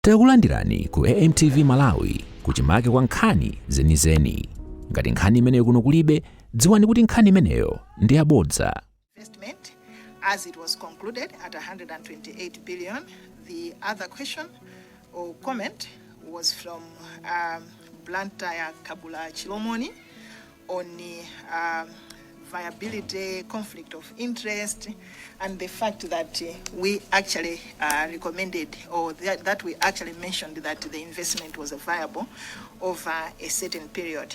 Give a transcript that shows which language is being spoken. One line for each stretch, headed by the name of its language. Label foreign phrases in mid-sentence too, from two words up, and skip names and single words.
Nyanja: Takulandirani ku AMTV Malawi kuchimake kwa nkhani zenizeni. Ngati nkhani imeneyo kuno kulibe, dziwani kuti nkhani imeneyo ndi yabodza.
English: Investment, as it was concluded at 128 billion. The other question or comment was from Blantyre Kabula Chilomoni on viability, conflict of interest, and the fact that we actually recommended, or that we actually mentioned that the investment was viable over a certain period.